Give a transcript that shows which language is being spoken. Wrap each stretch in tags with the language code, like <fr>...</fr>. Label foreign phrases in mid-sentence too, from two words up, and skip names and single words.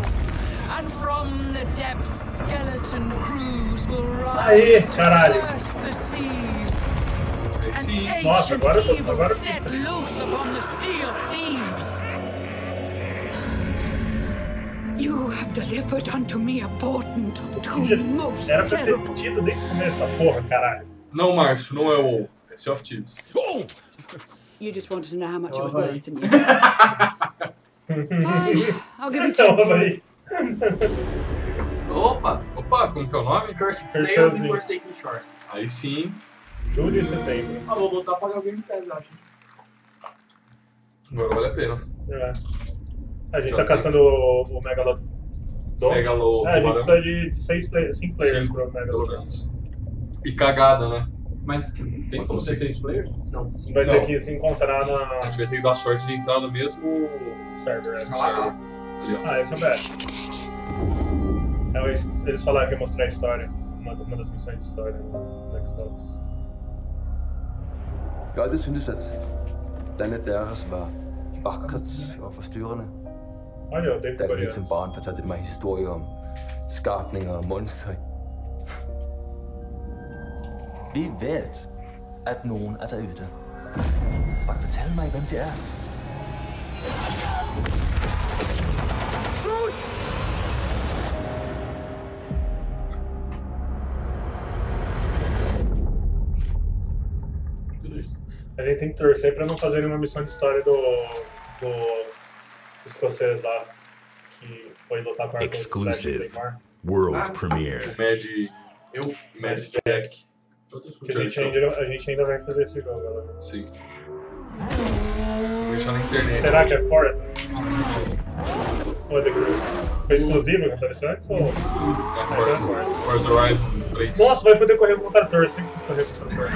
<en>And from the depths, skeleton crews will rise to curse the seas. An ancient evil set loose upon the Sea of Thieves. You have delivered unto me a portent of two most</en> <pt>Era pra ter</pt> <en>terrible.</en> <pt>tido desde o começo essa porra, caralho. Não, Márcio, não é o é Sea of Thieves.</pt> <en>You just wanted to know how much it was worth to me. Fine, I'll give you 10.</en> <pt>Opa! Opa, como que é o nome? Cursed Sails e Forsaken Shores. Aí sim. Julho e setembro. Ah, vou voltar a pagar o Game Pass, eu acho. Agora vale a pena. É. A gente tá caçando o Megalodon. Megalodon. A gente precisa de 5 players pro Megalodon. E cagada, né? Mas tem como ser 6 players? Não, 5. Vai ter que se encontrar na... A gente vai ter que dar sorte de entrar no mesmo server. Ali, ó. Ah, esse é o best. Eles falaram que ia mostrar a história. Uma das missões de história no Xbox.</pt> <da>Jeg har altid syntes, at landet deres var vakkert og forstyrrende.</da> <pt>Olha, eu dei</pt> <da>Da jeg lige som barn fortalte mig historier om skabninger og monstre. Vi ved, at nogen er derude. Og du fortælle mig, hvem det er.</da> <pt>A gente tem que torcer pra não fazer nenhuma missão de história do escocês lá, que foi lutar com a</pt> <en>Exclusive. World premiere. Mad Jack.</en> <pt>Que a gente ainda vai fazer esse jogo, galera. Sim. Vou deixar na internet. Será que é Forest? Ou é The Group? Foi exclusivo que apareceu antes? Ou... É Forza Horizon 3. Nossa, vai poder correr com o trator, sempre quis correr com o trator.</pt>